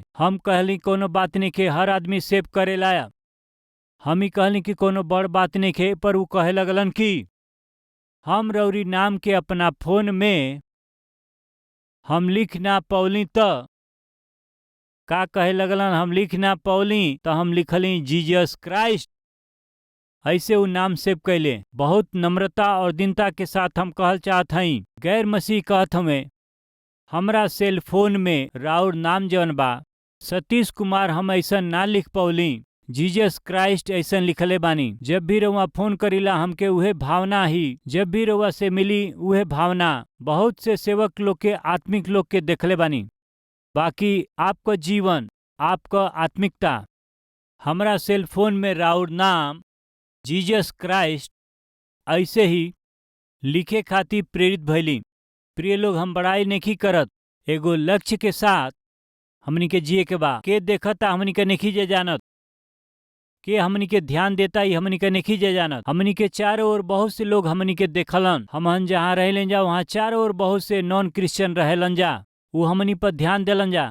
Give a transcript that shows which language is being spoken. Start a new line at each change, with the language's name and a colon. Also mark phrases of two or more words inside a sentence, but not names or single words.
Bhojpuri: हम कहली कोनो बात नहीं के, हर आदमी सेव करे लाया। हम ही कहली कि कोनो बड़ बात नहीं के, पर उ कहे लगलन कि हम रौरी नाम के अपना फोन में हम लिख ना पौली। त का कहे लगलन, हम लिख ना पौली तो हम लिखली जीसस क्राइस्ट। ऐसे वो नाम सेव कैले। बहुत नम्रता और दीनता के साथ हम कहल चाहत हई, गैर मसीह कहत हमें हमरा
English: cell phone
Bhojpuri: में राउर नाम जवन बा सतीश कुमार, हम ऐसा ना लिख पौली, जीसस क्राइस्ट ऐसा लिखले बानी। जब भी रउआ फोन करीला हमके उहे भावना ही, जब भी रउआ से मिली उहे भावना। बहुत से सेवक लोग के, आत्मिक लोग के देखले बानी। बाकी आपका जीवन, आपका आत्मिकता, हमरा
English: cell phone
Bhojpuri: में राउर नाम जीसस क्राइस्ट ऐसे ही लिखे खातिर प्रेरित भइली। प्रिय लोग, हम बड़ाई नहीं करत, एगो लक्ष्य के साथ हमनी के जिए के बा। के देखता हमनी के नहीं जे जानत, के हमनी के ध्यान देता ही हमनी के नहीं जे जानत। हमनी के चारों ओर बहुत से लोग हमनी के देखलन। हमहन जहाँ रहेलन जा वहाँ चारों ओर बहुत से
English: non Christian
Bhojpuri: रहेलन जा, वो हमनी पर ध्यान देलन जा।